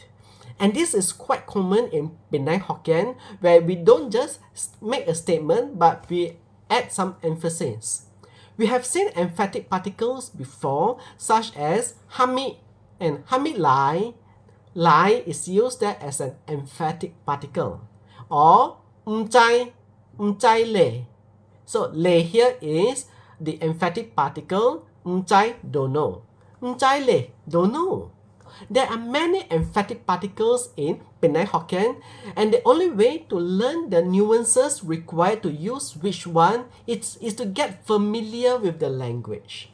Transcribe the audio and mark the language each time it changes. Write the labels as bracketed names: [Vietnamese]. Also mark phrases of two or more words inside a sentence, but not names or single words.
[English] And this is quite common in Penang Hokkien, where we don't just make a statement, but we add some emphasis. We have seen emphatic particles before, such as hamid and [Min Nan Chinese] hamid lai. [English] Lai is used there as an emphatic particle. [Min Nan Chinese] Or mzai le. [English] So le here is the emphatic particle. Mzai don't know. [Min Nan Chinese] Mzai le [English] don't know. There are many emphatic particles in Penang Hokkien, and the only way to learn the nuances required to use which one is to get familiar with the language.